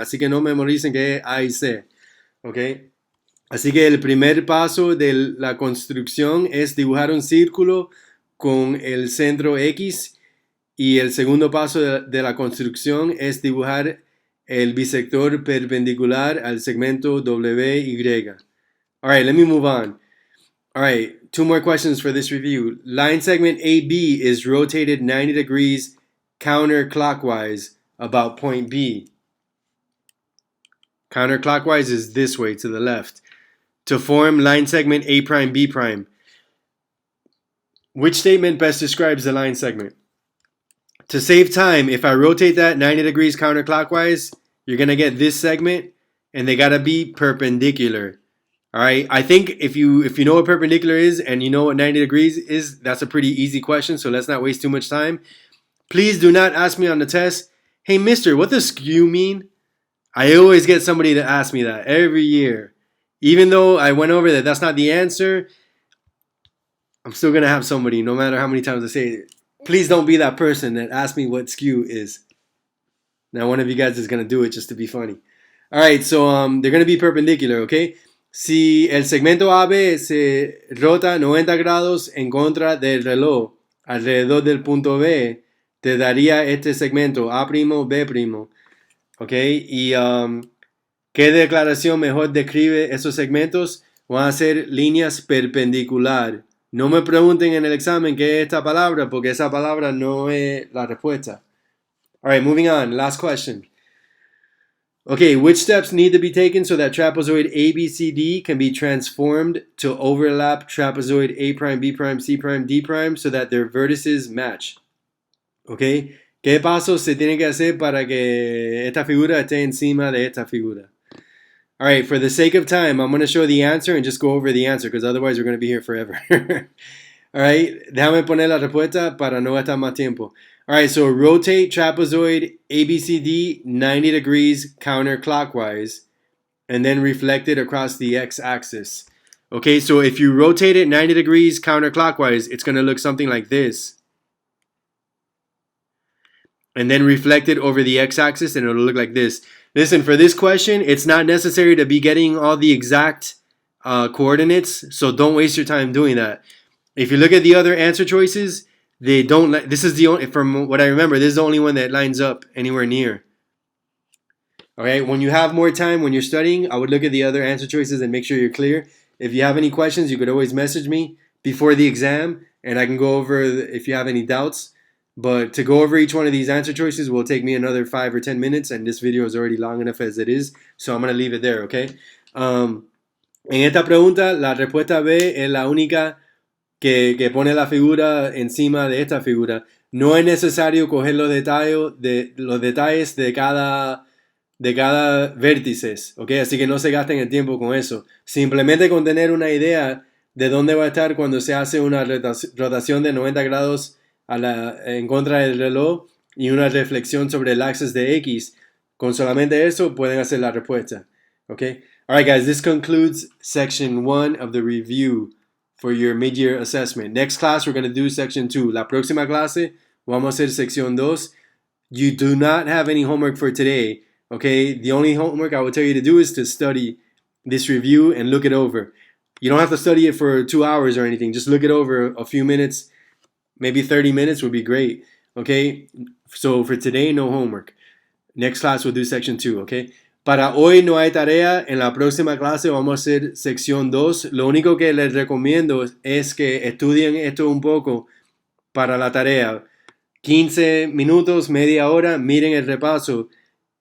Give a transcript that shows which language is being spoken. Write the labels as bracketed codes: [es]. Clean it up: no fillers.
[es] Así que no memoricen que es A y C. ¿Ok? Así que el primer paso de la construcción es dibujar un círculo con el centro X y el segundo paso de la construcción es dibujar el bisector perpendicular al segmento WY. [en] All right, let me move on. All right, two more questions for this review. Line segment AB is rotated 90 degrees counterclockwise about point B. Counterclockwise is this way to the left. To form line segment A prime B prime. Which statement best describes the line segment? To save time, if I rotate that 90 degrees counterclockwise, you're going to get this segment, and they got to be perpendicular. All right. I think if you know what perpendicular is and you know what 90 degrees is, that's a pretty easy question, so let's not waste too much time. Please do not ask me on the test, hey, mister, what does skew mean? I always get somebody to ask me that every year. Even though I went over that that's not the answer, I'm still going to have somebody, no matter how many times I say it. Please don't be that person that asks me what skew is. Now one of you guys is going to do it just to be funny. All right, so they're going to be perpendicular, okay? [es] Si el segmento AB se rota 90 grados en contra del reloj alrededor del punto B, te daría este segmento A', B', ¿ok? Y ¿qué declaración mejor describe esos segmentos? Van a ser líneas perpendicular. No me pregunten en el examen qué es esta palabra, porque esa palabra no es la respuesta. [en] All right, moving on. Last question. Okay, which steps need to be taken so that trapezoid ABCD can be transformed to overlap trapezoid A', B', C', D' so that their vertices match? [es] Okay, ¿qué pasos se tienen que hacer para que esta figura esté encima de esta figura? [en] All right, for the sake of time, I'm going to show the answer and just go over the answer because otherwise we're going to be here forever. [es] All right, déjame poner la respuesta para no gastar más tiempo. [en] All right, so rotate trapezoid ABCD 90 degrees counterclockwise and then reflect it across the x-axis. Okay, so if you rotate it 90 degrees counterclockwise, it's going to look something like this. And then reflect it over the x-axis and it'll look like this. Listen, for this question, it's not necessary to be getting all the exact coordinates, so don't waste your time doing that. If you look at the other answer choices, they don't. This is the only, from what I remember, this is the only one that lines up anywhere near. Okay, when you have more time, when you're studying, I would look at the other answer choices and make sure you're clear. If you have any questions, you could always message me before the exam, and I can go over if you have any doubts. But to go over each one of these answer choices will take me another 5 or 10 minutes, and this video is already long enough as it is, so I'm going to leave it there, okay? [es] En esta pregunta, la respuesta B es la única que pone la figura encima de esta figura. No es necesario coger los detalles de cada vértice, ¿ok? Así que no se gasten el tiempo con eso. Simplemente con tener una idea de dónde va a estar cuando se hace una rotación de 90 grados en contra del reloj y una reflexión sobre el axis de X. Con solamente eso pueden hacer la respuesta, ¿ok? [en] All right, guys, this concludes section 1 of the review for your mid-year assessment. Next class, we're going to do section 2. [es] La próxima clase, vamos a hacer sección 2. [en] You do not have any homework for today, okay? The only homework I will tell you to do is to study this review and look it over. You don't have to study it for 2 hours or anything. Just look it over a few minutes. Maybe 30 minutes would be great, okay? So for today, no homework. Next class, we'll do section 2, okay? [es] Para hoy no hay tarea, en la próxima clase vamos a hacer sección 2. Lo único que les recomiendo es que estudien esto un poco para la tarea. 15 minutos, media hora, miren el repaso y miren lo que no entienden. Estudienlo un poco.